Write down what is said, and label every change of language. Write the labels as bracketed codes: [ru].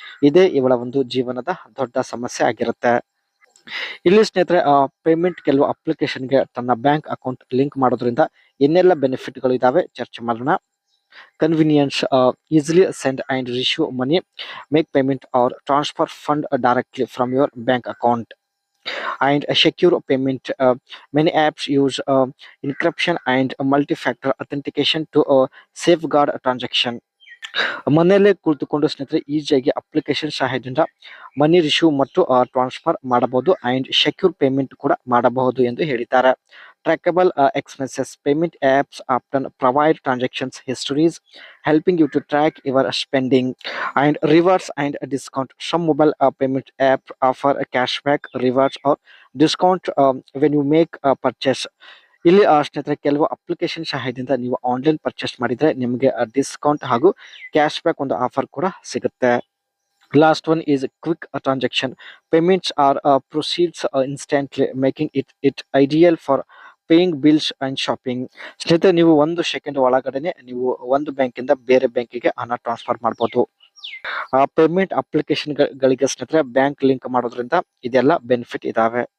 [kn] ಇದೇ ಇವಳ ಒಂದು ಜೀವನದ ದೊಡ್ಡ ಸಮಸ್ಯೆ ಆಗಿರುತ್ತೆ. ಇಲ್ಲಿ ಸ್ನೇಹಿತರೆ ಪೇಮೆಂಟ್ ಕೆಲವು ಅಪ್ಲಿಕೇಶನ್ಗೆ ತನ್ನ ಬ್ಯಾಂಕ್ ಅಕೌಂಟ್ ಲಿಂಕ್ ಮಾಡೋದ್ರಿಂದ ಏನೆಲ್ಲ ಬೆನಿಫಿಟ್ಗಳು ಇದಾವೆ ಚರ್ಚೆ ಮಾಡೋಣ. [en] Convenience, easily send and receive money, make payment or transfer fund directly from your bank account and a secure payment. Many apps use encryption and multi-factor authentication to safeguard a transaction. [kn] ಮನೆಯಲ್ಲೇ ಕುಳಿತುಕೊಂಡು ಸ್ನೇಹಿತರೆ ಈಸಿಯಾಗಿ application ಸಹಾಯದಿಂದ ಮನಿ receive ಮತ್ತು transfer ಮಾಡಬಹುದು and secure payment ಕೂಡ ಮಾಡಬಹುದು ಎಂದು ಹೇಳಿದ್ದಾರೆ. [en] Trackable expenses, payment apps often provide transactions histories helping you to track your spending and rewards and discount. Some mobile payment app offer a cashback, rewards or discount when you make a purchase. [kn] ಇಲ್ಲಿ ಸ್ನೇಹಿತರೆ ಕೆಲವು application ಸಹಾಯದಿಂದ ನೀವು online purchase ಮಾಡಿದ್ರೆ ನಿಮಗೆ discount ಹಾಗೂ cash back ಒಂದು offer ಕೂಡ ಸಿಗುತ್ತೆ. [en] Last one is quick transaction. Payments are proceeds instantly, making it ideal for paying bills and shopping. [kn] ಸ್ನೇಹಿತರೆ ನೀವು 1 ಸೆಕೆಂಡ್ ಒಳಗಡೆನೆ ನೀವು ಒಂದು ಬ್ಯಾಂಕಿಂದ ಬೇರೆ ಬ್ಯಾಂಕಿಗೆ ಹಣ ಟ್ರಾನ್ಸ್ಫರ್ ಮಾಡಬಹುದು. ಪೇಮೆಂಟ್ ಅಪ್ಲಿಕೇಶನ್ ಗಳಿಗೆ ಸ್ನೇಹಿತರೆ ಬ್ಯಾಂಕ್ ಲಿಂಕ್ ಮಾಡೋದ್ರಿಂದ ಇದೆಲ್ಲ ಬೆನಿಫಿಟ್ ಇದಾವೆ.